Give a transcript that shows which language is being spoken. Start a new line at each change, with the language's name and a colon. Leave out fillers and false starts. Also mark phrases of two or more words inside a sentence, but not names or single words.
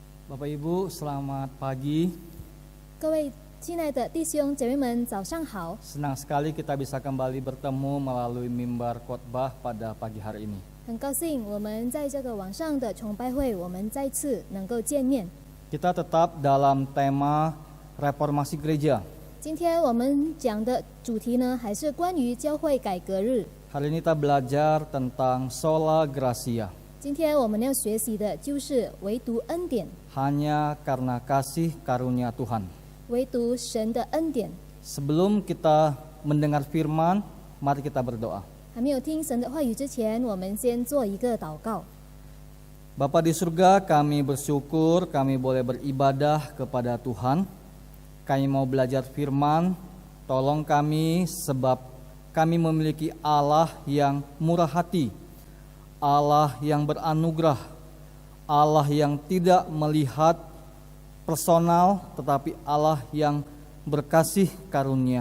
Indonesian: Bapak Ibu, selamat pagi.
Chinese: 各位亲爱的弟兄姐妹们，早上好！
Indonesian: Senang sekali kita bisa kembali bertemu melalui mimbar khotbah pada pagi hari ini.
Chinese: 很高兴我们在这个晚上的崇拜会，我们再次能够见面。
Indonesian: Kita tetap dalam tema reformasi gereja.
Chinese: 今天我们讲的主题呢，还是关于教会改革日。
Indonesian: Hari ini kita belajar tentang
Latin: sola gratia.
Chinese: 今天我们要学习的就是唯独恩典，
Indonesian: Hanya karena kasih karunia Tuhan.
Chinese: 唯独神的恩典。
Indonesian: Sebelum kita mendengar firman, mari kita berdoa.
Chinese: 还没有听神的话语之前，我们先做一个祷告。
Indonesian: Bapa di surga, kami bersyukur kami boleh beribadah kepada Tuhan. Kami mau belajar firman, tolong kami sebab kami memiliki Allah yang murah hati, Allah yang beranugerah, Allah yang tidak melihat personal tetapi Allah yang berkasih karunia.